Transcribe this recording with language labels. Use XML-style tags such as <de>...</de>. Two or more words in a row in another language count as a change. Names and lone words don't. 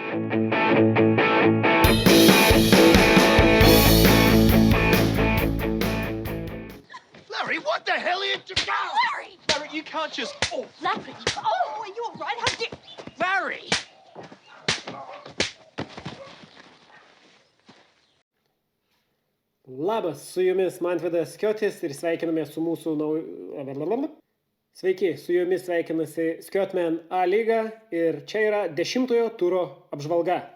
<en>Larry, what the hell are you doing? Larry! Larry, you can't just... Oh, Larry! Oh, are you all right? How did... Larry!</en> <lt>Labas, su jumis Mantvydas Skiotis ir sveikiname su mūsų Sveiki, su jumis sveikinasi Skiotmen A lyga ir čia yra 10-ojo turo apžvalga.</lt>